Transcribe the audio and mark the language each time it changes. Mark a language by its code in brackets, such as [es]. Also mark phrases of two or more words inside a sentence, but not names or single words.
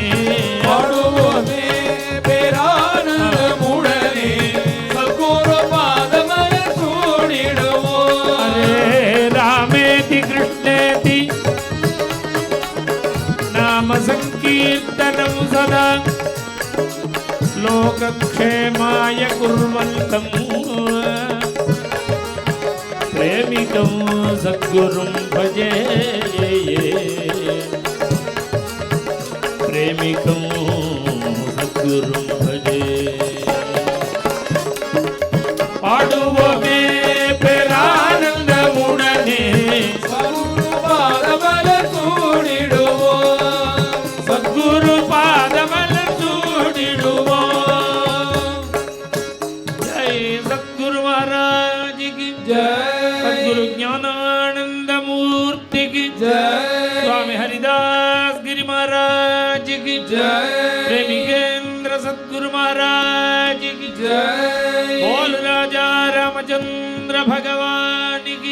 [ta] பாடுவோமே பேரானந்தமுடனே சத்குரு பாதமலர் சூடிடுவோம். [sa] हरे रामेति कृष्णेति नाम संकीर्तनं सदा लोकक्षेमाय कुर्वन्तं प्रेमिकं सद्गुरुं भजे. प्रेमिकं सद्गुरुं भजे. [ta] பாடுவோமே பேரானந்தமுடனே சத்குரு பாதமலர் சூடிடுவோம், சத்குரு பாதமலர் சூடிடுவோம். [hi] जय सद्गुरु महाराज की जय. सद्गुरु ज्ञानानंद मूर्ति की जय. स्वामी हरिदास गिरि महाराज की जय. प्रेमिकेंद्र सद्गुरु महाराज की जय. बोल राजा रामचंद्र भगवान की